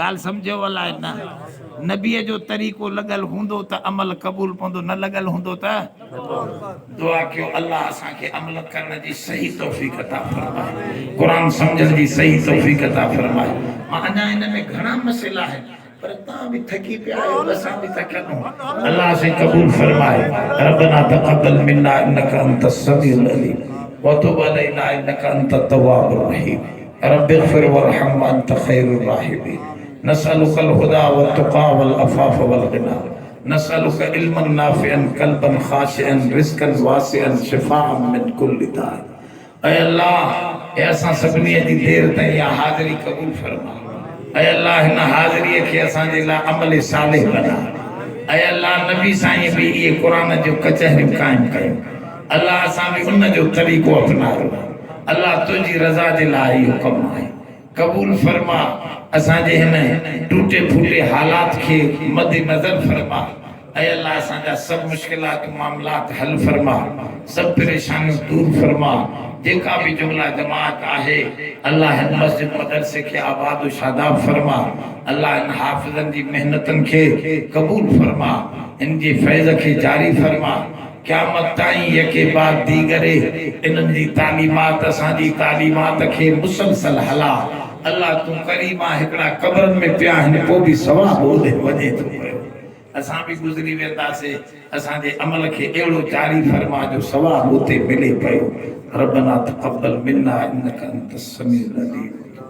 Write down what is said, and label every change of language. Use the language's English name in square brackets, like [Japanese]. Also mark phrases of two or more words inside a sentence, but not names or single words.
[Sindhi] ॻाल्हि सम्झो अलाए न, नबीअ जो तरीक़ो लॻल हूंदो त अमल क़बूल पवंदो, न लॻल हूंदो त दुआ कयो अल्लाह असांखे अमल करण जी सही तौफ़ीक़ अता फरमाए, क़ुरान सम्झण जी सही तौफ़ीक़ अता फरमाए। मां अञा हिन में घणा मसइला आहिनि, पर तव्हां बि थकी पिया आहियो, असां बि थकिया आहियूं। अल्लाह से क़बूल फरमाए। [Arabic] ربنا تقبل منا إنك أنت السميع العليم وتب علينا إنك أنت التواب الرحيم. رب اغفر وارحم وأنت خير الراحمين. نسألك الهدى والتقى والعفاف والغنى. نسألك علما نافعا قلبا خاشعا رزقا واسعا شفاء من كل داء. [Sindhi] ऐ अल्लाह, ए असां सभिनी जी देर ताईं इहा हाज़िरी क़बूल फरमा। ऐ अल्लाह, हिन हाज़िरीअ खे असांजे लाइ अमल सालिह बना। ऐ अल्लाह, नबी साईं बि इहे क़ुरान जो कचहरियूं क़ाइमु कयूं। अल्लाह, असां बि उन जो तरीक़ो अपनायो। अल्लाह, तुंहिंजी रज़ा जे लाइ इहो कमु आहे, क़बूल फरमा। असांजे हिन टूटे फूटे हालात खे मद्दे नज़र फरमा। ऐ अल्लाह, असांजा सभु मुश्किलात मामलात हल फरमा, सभु परेशानियूं दूर फरमा। जेका भी जुमला जमात आहे अल्लाह हिन मस्जिद मदरसे के आबाद व शादाब फरमा। अल्लाह इन हाफिज़न जी मेहनतन के कबूल फरमा, इन जी फैज़ के जारी फरमा। क़यामत ताईं [Persian] یکے بعد دیگرے [Sindhi] इन्हनि जी तालीमात असांजी तालीमात के मुसलसल हला। अल्लाह तू करीमा हिकड़ा कब्रन में पिया हिन पोइ भी सवाब ओॾे वञे थो पियो। असां भी गुज़री वेंदासीं, असांजे अमल के अहिड़ो जारी फरमा जो सवाब उते मिले पियो। [Arabic] ربنا تقبل منا إنك أنت السميع العليم.